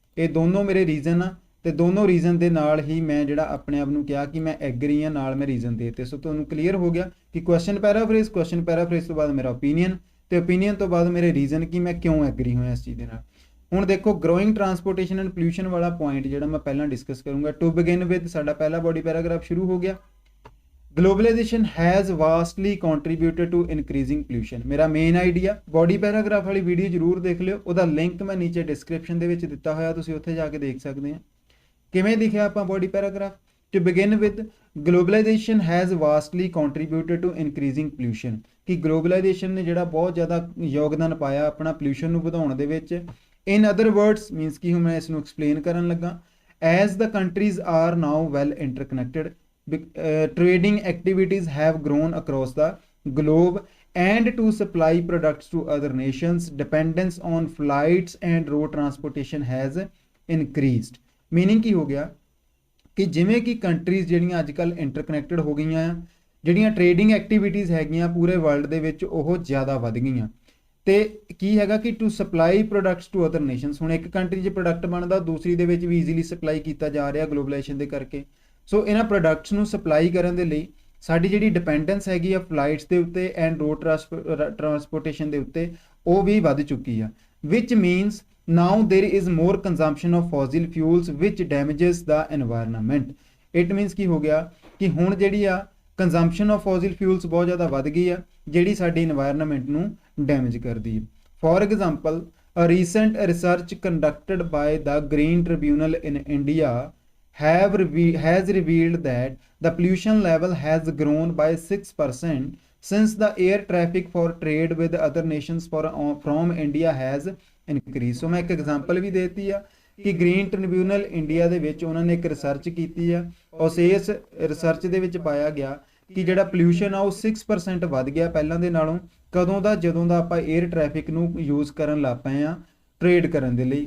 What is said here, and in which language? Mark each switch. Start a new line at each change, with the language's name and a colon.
Punjabi: ਇਹ ਦੋਨੋਂ ਮੇਰੇ ਰੀਜ਼ਨ ਆ ਤੇ ਦੋਨੋਂ ਰੀਜ਼ਨ ਦੇ ਨਾਲ ਹੀ ਮੈਂ ਜਿਹੜਾ ਆਪਣੇ ਆਪ ਨੂੰ ਕਿਹਾ ਕਿ ਮੈਂ ਐਗਰੀ ਆ, ਨਾਲ ਮੈਂ ਰੀਜ਼ਨ ਦੇਤੇ। ਸੋ ਤੁਹਾਨੂੰ ਕਲੀਅਰ ਹੋ ਗਿਆ ਕਿ ਕੁਐਸਚਨ ਪੈਰਾਫਰੇਜ਼ ਤੋਂ ਬਾਅਦ ਮੇਰਾ ਓਪੀਨੀਅਨ ਤੇ ਓਪੀਨੀਅਨ ਤੋਂ ਬਾਅਦ ਮੇਰੇ ਰੀਜ਼ਨ ਕਿ ਮੈਂ ਕਿਉਂ ਐਗਰੀ ਹੋਇਆ ਇਸ ਚੀਜ਼ ਦੇ ਨਾਲ। ਹੁਣ ਦੇਖੋ ਗਰੋਇੰਗ ਟਰਾਂਸਪੋਰਟੇਸ਼ਨ ਐਂਡ ਪੋਲਿਊਸ਼ਨ ਵਾਲਾ ਪੁਆਇੰਟ ਜਿਹੜਾ ਮੈਂ ਪਹਿਲਾਂ ਡਿਸਕਸ ਕਰੂੰਗਾ।
English: to begin with
Punjabi: ਸਾਡਾ ਪਹਿਲਾ ਬੋਡੀ ਪੈਰਾਗ੍ਰਾਫ ਸ਼ੁਰੂ ਹੋ ਗਿਆ।
English: Globalization has vastly contributed to increasing pollution।
Punjabi: ਮੇਰਾ ਮੇਨ ਆਈਡੀਆ ਬੋਡੀ ਪੈਰਾਗ੍ਰਾਫ ਵਾਲੀ ਵੀਡੀਓ ਜ਼ਰੂਰ ਦੇਖ ਲਿਓ, ਉਹਦਾ ਲਿੰਕ ਮੈਂ ਨੀਚੇ ਡਿਸਕ੍ਰਿਪਸ਼ਨ ਦੇ ਵਿੱਚ ਦਿੱਤਾ ਹੋਇਆ, ਤੁਸੀਂ ਉੱਥੇ ਜਾ ਕੇ ਦੇਖ ਸਕਦੇ ਆ ਕਿਵੇਂ ਲਿਖਿਆ ਆਪਾਂ body paragraph.
English: to begin with globalisation has vastly contributed to increasing pollution,
Punjabi: ਕਿ ਗਲੋਬਲਾਈਜੇਸ਼ਨ ਨੇ ਜਿਹੜਾ ਬਹੁਤ ਜ਼ਿਆਦਾ ਯੋਗਦਾਨ ਪਾਇਆ ਆਪਣਾ ਪੋਲਿਊਸ਼ਨ ਨੂੰ ਵਧਾਉਣ ਦੇ ਵਿੱਚ।
English: in other words
Punjabi: ਮੀਨਸ ਕਿ ਹੁਣ ਮੈਂ ਇਸ ਨੂੰ ਐਕਸਪਲੇਨ ਕਰਨ ਲੱਗਾ।
English: As the countries are now well interconnected, trading activities have grown across the globe and to supply products to other nations, dependence on flights and road transportation has increased।
Punjabi: meaning ਕੀ ਹੋ ਗਿਆ ਕਿ ਜਿਵੇਂ ਕਿ countries ਜਿਹੜੀਆਂ ਅੱਜ ਕੱਲ੍ਹ interconnected ਹੋ ਗਈਆਂ ਆ, ਜਿਹੜੀਆਂ ਟ੍ਰੇਡਿੰਗ ਐਕਟੀਵਿਟੀਜ਼ ਹੈਗੀਆਂ ਪੂਰੇ ਵਰਲਡ ਦੇ ਵਿੱਚ ਉਹ ਜ਼ਿਆਦਾ ਵੱਧ ਗਈਆਂ। ਤੇ ਕੀ ਹੈਗਾ ਕਿ
English: to supply products to other nations,
Punjabi: ਹੁਣ ਇੱਕ ਕੰਟਰੀ 'ਚ ਪ੍ਰੋਡਕਟ ਬਣਦਾ ਦੂਸਰੀ ਦੇ ਵਿੱਚ ਵੀ ਈਜ਼ੀਲੀ ਸਪਲਾਈ ਕੀਤਾ ਜਾ ਰਿਹਾ ਗਲੋਬਲਾਈਜੇਸ਼ਨ ਦੇ ਕਰਕੇ। ਸੋ ਇਹਨਾਂ ਪ੍ਰੋਡਕਟਸ ਨੂੰ ਸਪਲਾਈ ਕਰਨ ਦੇ ਲਈ ਸਾਡੀ ਜਿਹੜੀ ਡਿਪੈਂਡੈਂਸ ਹੈਗੀ ਆ ਫਲਾਈਟਸ ਦੇ ਉੱਤੇ ਐਂਡ ਰੋਡ ਟਰਾਂਸਪੋਰਟੇਸ਼ਨ ਦੇ ਉੱਤੇ ਉਹ ਵੀ ਵੱਧ ਚੁੱਕੀ ਆ।
English: Which means now there is more consumption of fossil fuels which damages the environment.
Punjabi: It means ਕੀ ਹੋ ਗਿਆ ਕਿ ਹੁਣ ਜਿਹੜੀ ਆ
English: consumption of fossil fuels
Punjabi: ਬਹੁਤ ਜ਼ਿਆਦਾ ਵੱਧ ਗਈ ਆ, ਜਿਹੜੀ ਸਾਡੀ ਇਨਵਾਇਰਨਮੈਂਟ ਨੂੰ ਡੈਮੇਜ ਕਰਦੀ ਹੈ।
English: For example, a recent research conducted by the Green Tribunal in India has revealed that the pollution level has grown by 6% since the air traffic for trade with other nations from India has increased।
Punjabi: ਸੋ ਮੈਂ ਇੱਕ example ਵੀ ਦੇਤੀ ਆ ਕਿ green tribunal India ਦੇ ਵਿੱਚ ਉਹਨਾਂ ਨੇ ਇੱਕ ਰਿਸਰਚ ਕੀਤੀ ਆ, ਉਸ ਇਸ ਰਿਸਰਚ ਦੇ ਵਿੱਚ ਪਾਇਆ ਗਿਆ ਕਿ ਜਿਹੜਾ ਪੋਲਿਊਸ਼ਨ ਆ ਉਹ 6% ਵੱਧ ਗਿਆ ਪਹਿਲਾਂ ਦੇ ਨਾਲੋਂ। ਕਦੋਂ ਦਾ? ਜਦੋਂ ਦਾ ਆਪਾਂ 에ਅਰ ਟ੍ਰੈਫਿਕ ਨੂੰ ਯੂਜ਼ ਕਰਨ ਲੱਗ ਪਏ ਆ ਟ੍ਰੇਡ ਕਰਨ ਦੇ ਲਈ।